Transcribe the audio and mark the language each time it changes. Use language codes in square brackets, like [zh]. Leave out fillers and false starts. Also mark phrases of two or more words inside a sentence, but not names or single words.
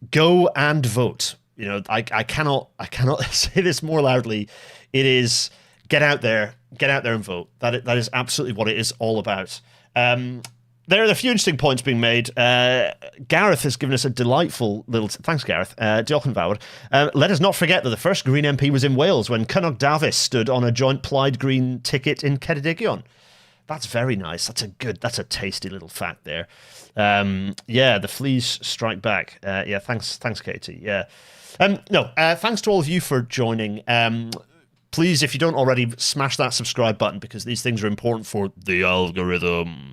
[en] go and vote. You know, I cannot say this more loudly. It is get out there and vote. That is absolutely what it is all about. There are a few interesting points being made. Gareth has given us a delightful little... Thanks, [cy] Gareth. Diolch yn fawr. [en] Let us not forget that the first Green MP was in Wales when Cynnog Davies stood on a joint plaid green ticket in Caerdydd. That's very nice. That's a tasty little fact there. The fleas strike back. Thanks, Katie. Yeah. Thanks to all of you for joining. Please, if you don't already, smash that subscribe button because these things are important for the algorithm.